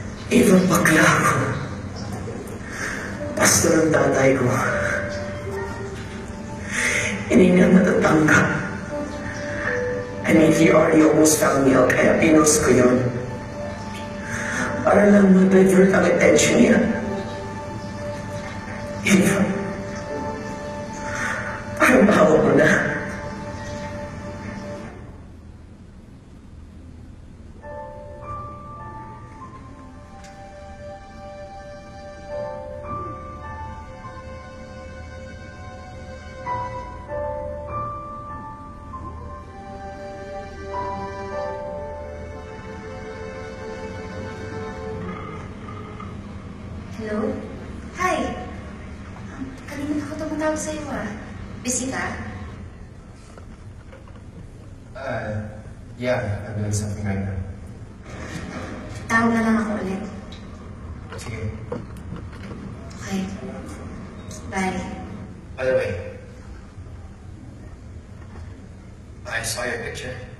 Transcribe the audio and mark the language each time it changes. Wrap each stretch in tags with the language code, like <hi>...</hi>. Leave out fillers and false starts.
<tl>Ibang bakla ako. Pastor ang tatay ko. Hindi niya natatanggap.</tl> <en>And if you already almost found me out,</en> <tl>kaya pinost ko yun. Para lang ma-divert ang attention niya. Eva, parang bawa mo na.</tl> <en>Hello? Hi!</en> <tl>Kanina ako tumatawag sa'yo Busy ka?</tl> <en>Yeah, I'm doing something right now.</en> <tl>Tawag na lang ako ulit. Sige.</tl> <en>Okay. Bye. By the way, I saw your picture.</en>